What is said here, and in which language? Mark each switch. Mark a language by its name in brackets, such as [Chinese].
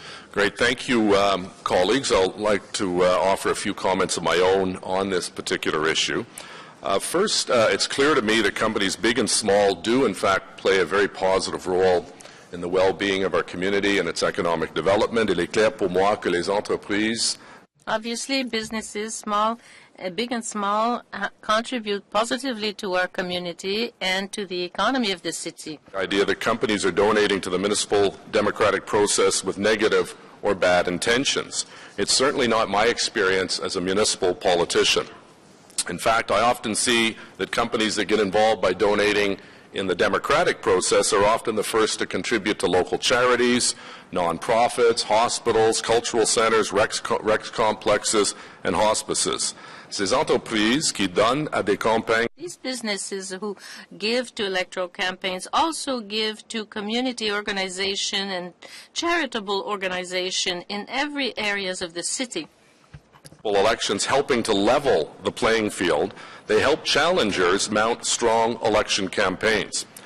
[English] Great. Thank you, colleagues. I'd like to offer a few comments of my own on this particular issue. First, it's clear to me that companies big and small do, in fact, play a very positive role in the well-being of our community and its economic development. [French] Il est clair pour moi que les entreprises [English] Obviously, businesses, big and small, contribute positively to our community and to the economy of the city. The idea that companies are donating to the municipal democratic process with negative or bad intentions. It's certainly not my experience as a municipal politician. In fact, I often see that companies that get involved by donating in the democratic process are often the first to contribute to local charities, non-profits, hospitals, cultural centers, rec complexes, and hospices. [French] Ces entreprises qui donnent à des campagnes. [English] These businesses who give to electoral campaigns also give to community organization and charitable organization in every areas of the city. Elections helping to level the playing field, they help challengers mount strong election campaigns.